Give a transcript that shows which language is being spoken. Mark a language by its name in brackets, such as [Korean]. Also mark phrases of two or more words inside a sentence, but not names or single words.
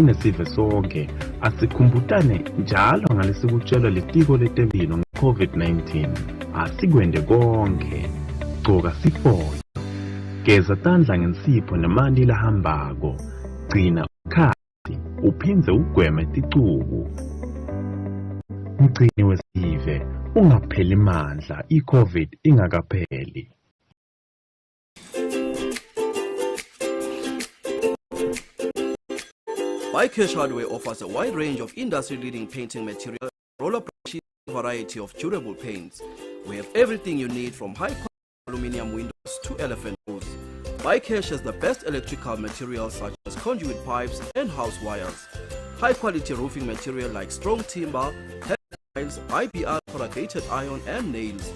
[Swati] nesive sonke asikhumbutane njalo ngalesikutshelwa litiko letempilo ngeCovid-19 asikwende konke gcoka sifonyo geza tandla ngensipho nemanti lahambako gcina ukhathi uphindze ugweme ticubu mgcini wesive ungapheli mandla iCovid ingakapheli. [English] BuyCash Hardware offers a wide range of industry-leading painting material, roller brushes, and a variety of durable paints. We have everything you need from high-quality aluminum windows to elephant booths. BuyCash has the best electrical materials such as conduit pipes and house wires. High-quality roofing material like strong timber, heavy tiles, IBR, corrugated iron, and nails.